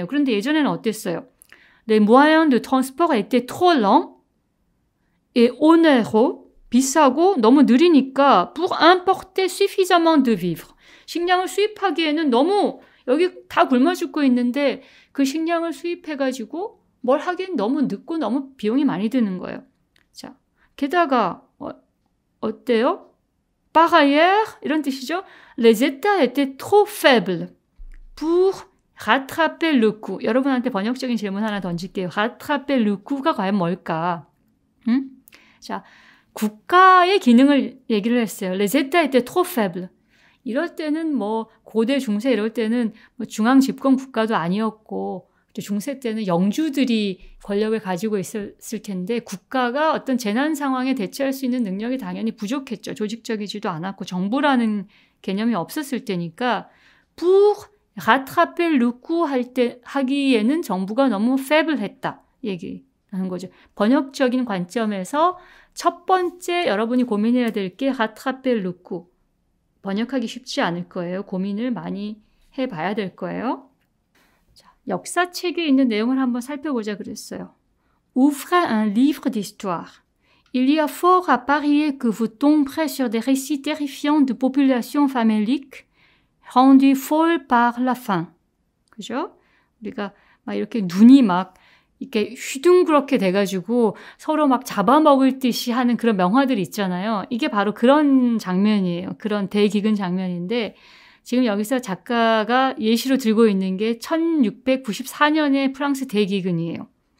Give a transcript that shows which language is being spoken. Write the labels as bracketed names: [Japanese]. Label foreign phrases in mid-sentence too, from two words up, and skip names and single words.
[Korean] 그런데 예전에는 어땠어요? [French] Les moyens de transport étaient trop lents et onéreux. [Korean] 비싸고 너무 느리니까 [French] pour importer suffisamment de vivres. [Korean] 식량을 수입하기에는 너무 여기 다 굶어 죽고 있는데 그 식량을 수입해가지고 뭘 하기엔 너무 늦고 너무 비용이 많이 드는 거예요. 자, 게다가 어때요? [French] Par ailleurs, [Korean] 이런 뜻이죠. [French] Les États étaient trop faibles pour rattraper le coup. [Korean] 여러분한테 번역적인 질문 하나 던질게요. [French] rattraper le coup가 [Korean] 과연 뭘까? 자, 국가의 기능을 얘기를 했어요. [French] Les États étaient trop faibles. [Korean] 이럴 때는 뭐 고대 중세 이럴 때는 뭐 중앙 집권 국가도 아니었고 중세 때는 영주들이 권력을 가지고 있었을 텐데 국가가 어떤 재난 상황에 대처할 수 있는 능력이 당연히 부족했죠. 조직적이지도 않았고 정부라는 개념이 없었을 때니까 [French] pour rattraper le coup [Korean] 하기에는 정부가 너무 feeble했다 얘기하는 거죠. 번역적인 관점에서 첫 번째 여러분이 고민해야 될 게 [French] rattraper le coup. [Korean] 번역하기 쉽지 않을 거예요. 고민을 많이 해봐야 될 거예요. 역사책에 있는 내용을 한번 살펴보자 그랬어요. [French] Ouvrez un livre d'histoire. Il y a fort à parier que vous tomberez sur des récits terrifiants de populations faméliques rendues folles par la faim. [Korean] 그죠? 우리가 막 이렇게 눈이 막 이렇게 휘둥그렇게 돼가지고 서로 막 잡아먹을 듯이 하는 그런 명화들 있잖아요. 이게 바로 그런 장면이에요. 그런 대기근 장면인데 지금 여기서 작가가 예시로 들고 있는 게 1694년의 프랑스 대기근이에요.